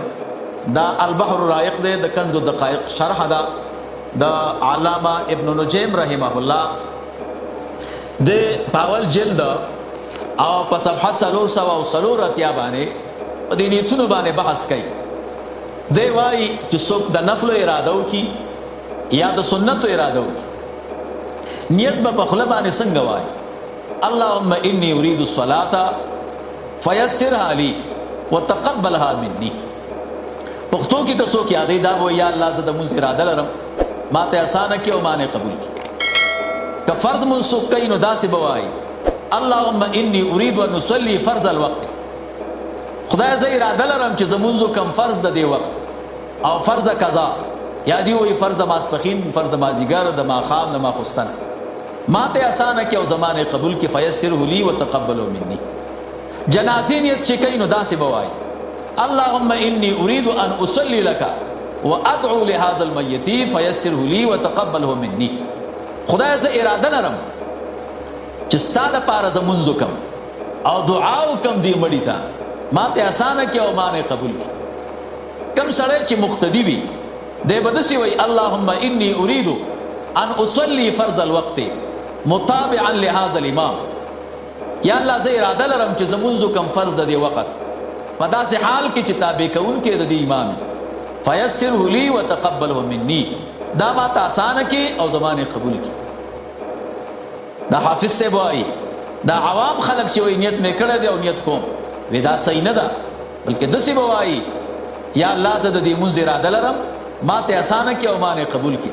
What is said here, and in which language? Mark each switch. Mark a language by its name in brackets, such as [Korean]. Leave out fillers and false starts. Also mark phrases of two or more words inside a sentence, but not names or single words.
[Pashto] دا البحر الرائق دی، د کنز الدقائق شرح ده د علامه ابن نجیم [Arabic] رحمه الله [Pashto] د پاول جلد او په صفحه 330 باندې په دې نیتونو باندې بحث کوي. دی وایي چې څوک د نفل اراده وکړي یا د سنت اراده وکړي، نیت به په خوله باندې څنګه وایي؟ [Arabic] اللهم انی اريد الصلاة فیسرها لی وتقبلها مني. [Pashto] پښتو کې که څوک یادې دا وایي یا الله زه د مونځ اراده لرم، ما ته اسانه کړي او ما نه قبول کړي. که فرض مونځ څوک کوي نو داسې به وایي [Arabic] اللهم انی اريد ان اصلي فرض الوقت. [Pashto] خدای زه اراده لرم چې زمونځ کم فرض د دې وخت او فرض قضا، یا دی وایي فرض د ماسپښین، فرض د مازدیګر، د ماښام، د ماخوستن، ما ته اسانه کړي او زمانه قبول کړي. [Arabic] فیسره لی وتقبله مني. [Pashto] جنازې نیت چې کوي نو داسې به وایي [Arabic] اللهم انی اريد ان اصلي لك وادعو لهذا الميت فيسره لي وتقبله مني. [Pashto] خدای زه اراده لرم چې ستا دپاره زه مونځ وکړم او دعا وکړم دې مړي ته، ما ته اسانه کړي او ما نه قبول کړي. کم سړی چې مقتدي وي دی به داسې وایي [Arabic] اللهم انی اريد ان اصلي فرض الوقت متابعا لهذا الامام. [Pashto] یا الله زه اراده لرم چې زه مونځ وکړم فرض د دې وخت په داسې حال کې چې تابع کوونکی د دې امام. [Arabic] فیسره لی وتقبله مني. [Pashto] دا ما ته اسانه کړي او زمانه قبول کړي. دا حافظ صاحب وایي دا عوام خلک چې وایي نیت مې کړی دی او نیت کوم، وی دا صحیح نه ده، بلکې داسې به وایي یا الله زه د دې مونځ اراده لرم، ما ته اسانه کړي او ما نه قبول کړي.